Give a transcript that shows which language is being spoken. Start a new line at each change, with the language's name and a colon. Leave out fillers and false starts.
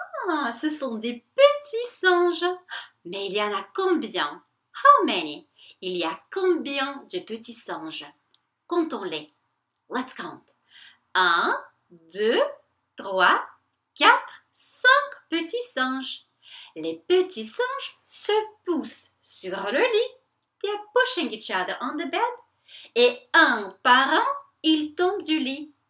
French: Ah, ce sont des petits singes. Mais il y en a combien?
English: How many?
French: Il y a combien de petits singes? Comptons-les.
English: Let's count.
French: 1, 2, 3, 4, 5 petits singes. Les petits singes se poussent sur le lit.
English: They are pushing each other on the bed.
French: Et un par un, ils tombent du lit.